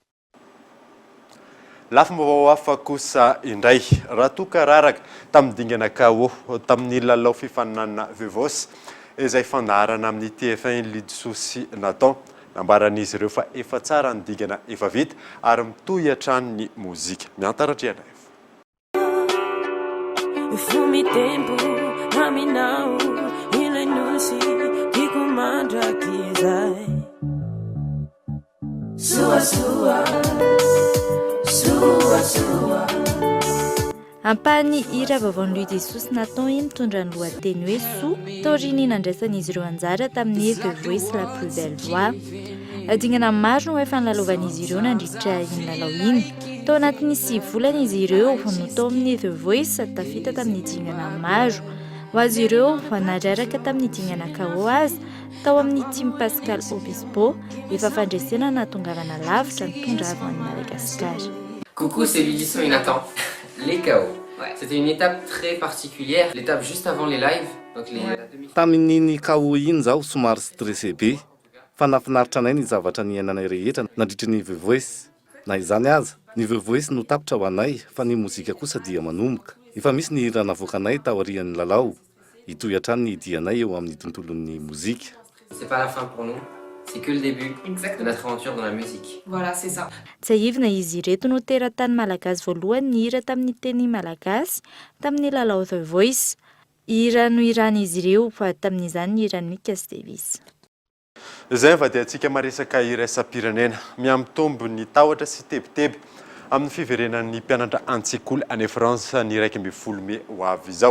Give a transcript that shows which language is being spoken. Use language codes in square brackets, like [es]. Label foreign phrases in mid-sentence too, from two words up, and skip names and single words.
[mg] Lafa vaovao hafa kosa indray raha toka raraka tamin'ny dingana KO tamin'ny lalao fifaninana Vaovao izay fandaharana amin'ny TF1 Lidsosi natao nambaran'izy ireo fa efa tsara ny dingana efa vita ary mitohy hatrany ny mozika miantaratra iana Fumi tempo caminhau ele não se fica mandra kizai sua Ampany hira vaovaon'ny Lidsosi natao mitondra ny lohateny hoe Soa taoriany nandraisan'izy ireo anjara tamin'ny The Voice la plus belle voix. Dingana maro no efa nilalovan'izy ireo nandritra iny lalao iny. Tao anatin'ny 6 volana izy ireo no tao amin'ny The Voice tafita tamin'ny dingana maro. Ho azy ireo nanararaka tamin'ny dingana KO azy tao amin'ny team Pascal Obispo efa fandresena natongavana lavitra ny tondravana ny Madagascar. [fr] Coucou, c'est Lidsosi Nathan. Les KO. Ouais. C'était une étape très particulière, l'étape juste avant les lives. Donc [mg] tamin'iny KO iny zao somary stressé be. Fa nafinaritra anay ny zavatra niainanay rehetra nandritra ny The Voice. Na izany aza, ny The Voice no tapitra ho anay fa ny mozika kosa dia manomboka. Efa misy ny hira navoakanay tao aorian'ny lalao. Itoy hatrany ny idianay eo amin'ny tontolon'ny mozika. [fr] c'est pas la fin pour nous. C'est que le début de notre aventure dans la musique. Voilà, c'est ça. [mg] Tsaivina izy ireto no teratany malagasy voalohany nihira tamin'ny teny malagasy tamin'ny lalao The Voice. Hira no iran'izy ireo fa tamin'izany ny iran'ny Mikas Davis. Izay va dia antsika maresaka iraisam-pirenena miamitombo ny tahotra sy tebiteby amin'ny fiverenan'ny mpianatra an-tsekoly any France ny 1 May ho avy izao.